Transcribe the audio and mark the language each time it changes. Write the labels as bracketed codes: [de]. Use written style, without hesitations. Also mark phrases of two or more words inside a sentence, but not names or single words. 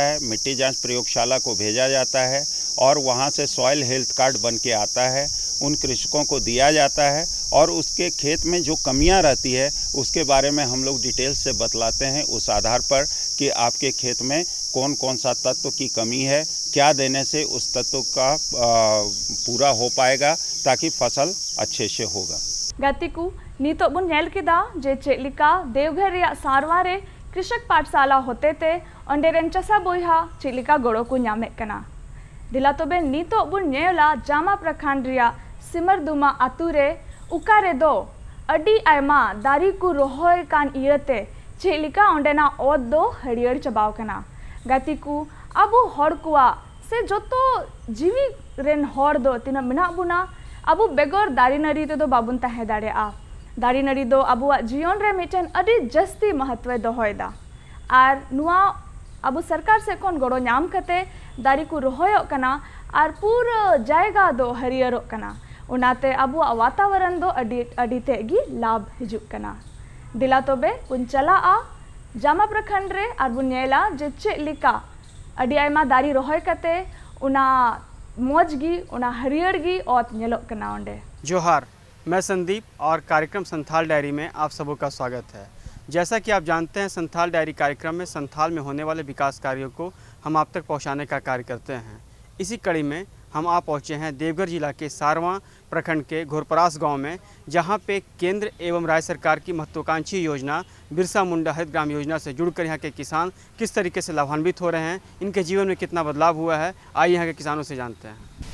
[hi] है, मिट्टी जांच प्रयोगशाला को भेजा जाता है और वहां से [en] soil health card [hi] बन के आता है, उन कृषकों को दिया जाता है और उसके खेत में जो कमियां रहती है उसके बारे में हम लोग डिटेल से बतलाते हैं उस आधार पर कि आपके खेत में कौन कौन सा तत्व की कमी है, क्या देने से उस तत्व का पूरा हो पाएगा ताकि फसल अच्छे से होगा। [sat] गतिकु नीतो बुन नेल किदा जे चेलिका देवघर रिया सारवा रे [hi] कृषक पाठशाला [sat] होते ते अंडे रेन चसा बोयहा चेलिका गोड़ो को ᱧᱟᱢᱮ कना दिला तोबे नीतो बुन नेला जामा प्रखंड रिया सिमरदुमा आतु रे उकारे दो अडी आयमा दारी को रोहय कान इयते चेलिका अंडेना ओद दो हरियर चबाव कना गतिकु अबु हर कुआ से जोतो जीवी रेन हर दो तिना मेना बुना अबु बेगर दारी नरी ते दो बाबुन तहे दाड़ेआ दारी नरी दो अबुआ जीवन रे मिटन अडी जस्ती महत्व दोहयदा आर नुआ अबु सरकार से कोन गड़ो नाम कते दारी को रोहयो कना आर पूरा जायगा दो हरियरो कना उनाते अबुआ वातावरण दो अडी तेगी लाभ हिजुक कना दिला तोबे बुन चलाआ जामा प्रखंड रे आर बुन नेला जे चेलिका अडी आयमा दारी रोहय कते उना मौजगी उना हरियरगी और नेलोक कना ओंडे। [hi] जोहार, मैं संदीप और कार्यक्रम संथाल डायरी में आप सबों का स्वागत है। जैसा कि आप जानते हैं, संथाल डायरी कार्यक्रम में संथाल में होने वाले विकास कार्यों को हम आप तक पहुंचाने का कार्य करते हैं। इसी कड़ी में हम आ पहुंचे हैं देवघर जिला के सारवा प्रखंड के घोरपरास गांव में, जहां पे केंद्र एवं राज्य सरकार की महत्वाकांक्षी योजना बिरसा मुंडा हरित ग्राम योजना से जुड़कर यहां के किसान किस तरीके से लाभान्वित हो रहे हैं, इनके जीवन में कितना बदलाव हुआ है, आइए यहाँ के किसानों से जानते हैं।